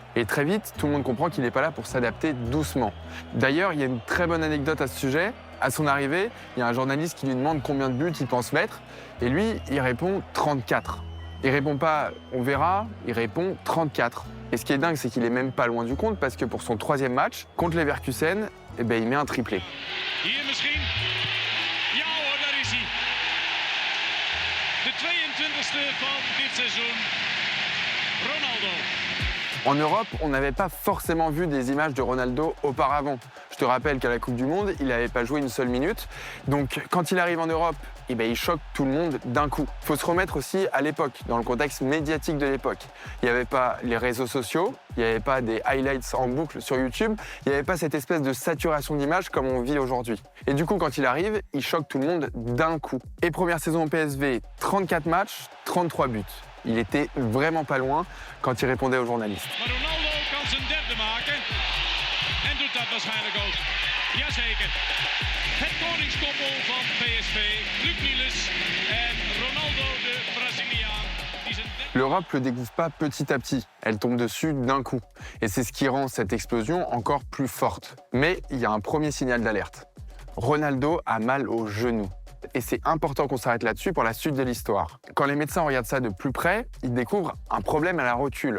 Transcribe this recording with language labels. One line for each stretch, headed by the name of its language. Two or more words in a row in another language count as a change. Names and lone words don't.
French: Et très vite, tout le monde comprend qu'il n'est pas là pour s'adapter doucement. D'ailleurs, il y a une très bonne anecdote à ce sujet. À son arrivée, il y a un journaliste qui lui demande combien de buts il pense mettre, et lui, il répond 34. Il répond pas « on verra », il répond 34. Et ce qui est dingue, c'est qu'il est même pas loin du compte, parce que pour son 3e match, contre Leverkusen, il met un triplé.
Dutch: Hier misschien? Ja hoor, daar is hij. De 22e van dit seizoen. Ronaldo.
French: En Europe, on n'avait pas forcément vu des images de Ronaldo auparavant. Je te rappelle qu'à la Coupe du Monde, il n'avait pas joué une seule minute. Donc quand il arrive en Europe, il choque tout le monde d'un coup. Il faut se remettre aussi à l'époque, dans le contexte médiatique de l'époque. Il n'y avait pas les réseaux sociaux, il n'y avait pas des highlights en boucle sur YouTube, il n'y avait pas cette espèce de saturation d'images comme on vit aujourd'hui. Et du coup, quand il arrive, il choque tout le monde d'un coup. Et première saison au PSV, 34 matchs, 33 buts. Il était vraiment pas loin quand il répondait aux journalistes.
Dutch: Maar Ronaldo kan zijn derde maken en doet dat waarschijnlijk ook. Jazeker. Het koningskoppel van PSV, Luc Niels en Ronaldo de Braziliaan.
French: L'Europe le découvre pas petit à petit, elle tombe dessus d'un coup. Et c'est ce qui rend cette explosion encore plus forte. Mais il y a un premier signal d'alerte. Ronaldo a mal au genou. Et c'est important qu'on s'arrête là-dessus pour la suite de l'histoire. Quand les médecins regardent ça de plus près, ils découvrent un problème à la rotule.